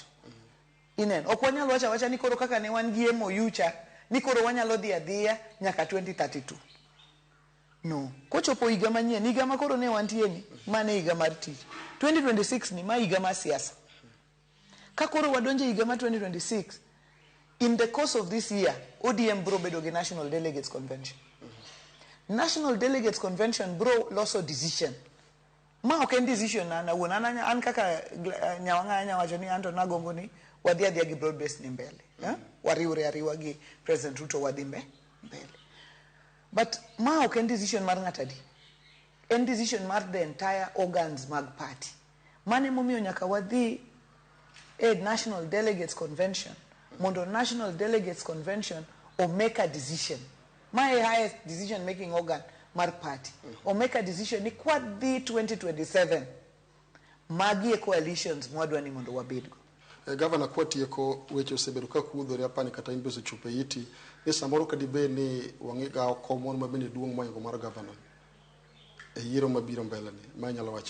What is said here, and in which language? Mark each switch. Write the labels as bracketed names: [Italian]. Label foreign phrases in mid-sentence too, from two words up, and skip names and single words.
[Luo (Kenya and Tanzania)] Inen, ok wanyalo wacha ni koro kaka ne wan gi MOU cha ni koro wanyalo dhi adhiya nyaka 2032. [English] No. [Luo (Kenya and Tanzania)] Kochopo higa manyien, higa ma koro ne wantieni, mane higa mar tich. 2026 ni ma higa ma siasa. Ka koro wadonje higa ma 2026, [English] in the course of this year, [Luo (Kenya and Tanzania)] ODM bro bedo gi National Delegates Convention. National Delegates Convention bro loso decision. Ma ok en decision na wonana an kaka nyawanga wacho ni anto nagombo ni wadhi adhiya gi [English] broad based [Luo (Kenya and Tanzania)] ni mbele. Wariwre ariwa gi President Ruto wadhi mbele. But ma ok en decision mar ng'atadi. En decision mar [English] the entire organs [Luo (Kenya and Tanzania)] mag party. Mane momiyo nyaka wadhi a National Delegates Convention. Mondo National Delegates Convention [English] or make a decision. My highest decision making organ mar party. Or make a decision [Luo (Kenya and Tanzania)] ni kwa di [English] 2027. [Luo (Kenya and Tanzania)] Magi e coalitions mwadwa ni mondo wabedgo. Governor kwatieko weche osebedo ka kudhore apani kata imbe osechopo iti ni samoro kadibe ni wang'iga komon mabende duong' moingo mar governor e yiero mabiro mbele ni ma nyalo wacho.